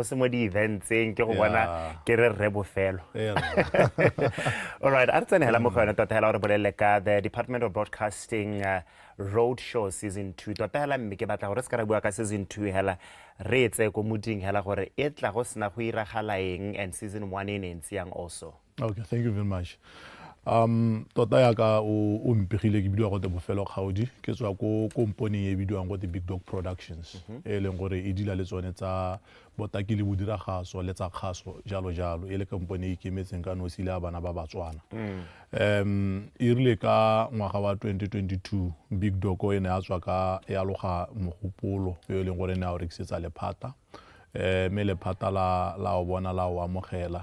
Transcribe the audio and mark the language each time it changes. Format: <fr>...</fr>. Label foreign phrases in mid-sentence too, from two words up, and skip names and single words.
<en>Event saying all right, the Department of Broadcasting Roadshow season 2. Season 2 and season 1 in also. Okay, thank you very much.</en> <tn>Tota ya ka o mpegile ke bidiwa go te bofelo kgaudi ke tswa ko company e bidiwang go te Big Dog Productions e leng gore e dila le tsone tsa botaki le bodiragaso le tsa kgaso jalo jalo e le company e ikemetseng ka nosi le a bana ba Batswana. E rile ka ngwaga wa 2022 Big Dog o ene a tswa ka ya loga mogopolo e leng gore ne a o rekisetsa lephata me lephata la o bona la o amogela</tn>